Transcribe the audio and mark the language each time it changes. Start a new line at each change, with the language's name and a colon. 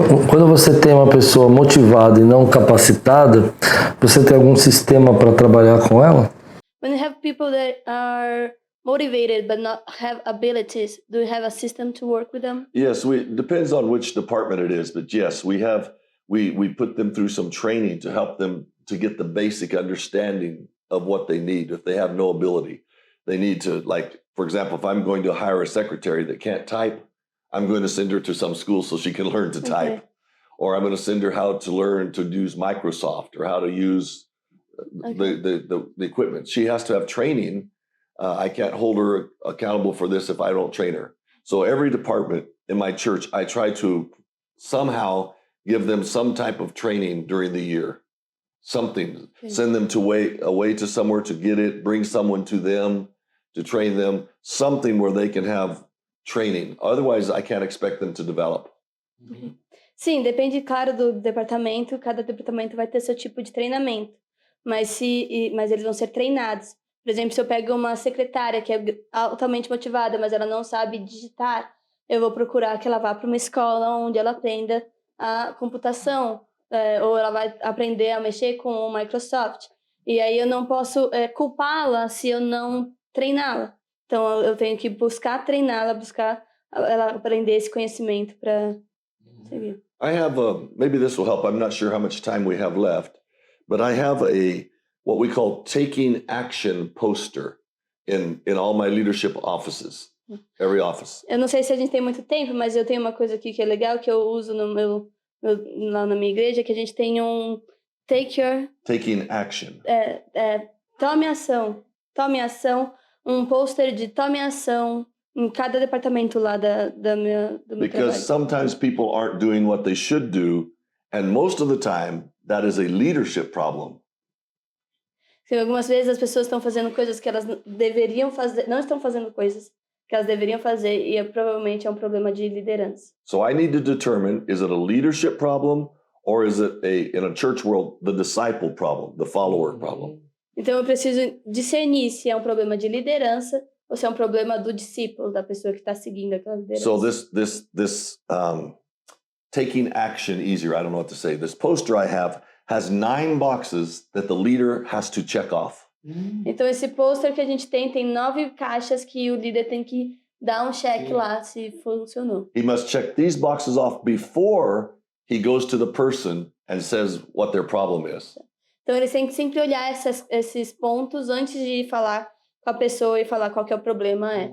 Portuguese: Quando você tem uma pessoa motivada e não capacitada, você tem algum sistema para trabalhar com ela?
English: When you have people that are motivated but not have abilities, do you have a system to work with them? Yes, depends on which department it is, but yes, we put them through some training to help them to get the basic understanding of what they need. If they have no ability, they need to, like, for example, if I'm going to hire a secretary that can't type, I'm going to send her to some school so she can learn to type. Okay. Or I'm going to send her how to learn to use Microsoft or how to use the equipment. She has to have training. I can't hold her accountable for this if I don't train her. So every department in my church, I try to somehow give them some type of training during the year. Something, send them away to somewhere to get it, bring someone to them to train them, something where they can have training. Otherwise, I can't expect them to develop. Okay.
Portuguese: Sim, depende, claro, do departamento. Cada departamento vai ter seu tipo de treinamento. Mas eles vão ser treinados. Por exemplo, se eu pego uma secretária que é altamente motivada, mas ela não sabe digitar, eu vou procurar que ela vá para uma escola onde ela aprenda a computação, ou ela vai aprender a mexer com o Microsoft. E aí eu não posso culpá-la se eu não treiná-la. Então eu tenho que buscar treiná-la, buscar ela aprender esse conhecimento para seguir.
English: I have maybe this will help. I'm not sure how much time we have left, but I have what we call taking action poster in all my leadership offices, every office.
Portuguese: Eu não sei se a gente tem muito tempo, mas eu tenho uma coisa aqui que é legal que eu uso no lá na minha igreja, que a gente tem um
English: Taking action.
Portuguese: Tome ação, um pôster de tome ação em cada departamento lá do meu
English: Because
Portuguese: trabalho.
English: sometimes people aren't doing what they should do, and most of the time that is a leadership problem.
Portuguese: Porque algumas vezes as pessoas estão fazendo coisas que elas deveriam fazer, não estão fazendo coisas que elas deveriam fazer, e provavelmente é um problema de liderança.
English: So I need to determine, is it a leadership problem or is it in a church world, the disciple problem, the follower problem?
Portuguese: Então eu preciso discernir se é um problema de liderança ou se é um problema do discípulo, da pessoa que está seguindo aquela liderança.
English: So this taking action easier, I don't know what to say. This poster I have has 9 boxes that the leader has to check off.
Portuguese: Então esse pôster que a gente tem 9 caixas que o líder tem que dar um check lá se funcionou.
English: He must check these boxes off before he goes to the person and says what their problem is.
Portuguese: Então eles têm que sempre olhar esses pontos antes de falar com a pessoa e falar qual que é o problema.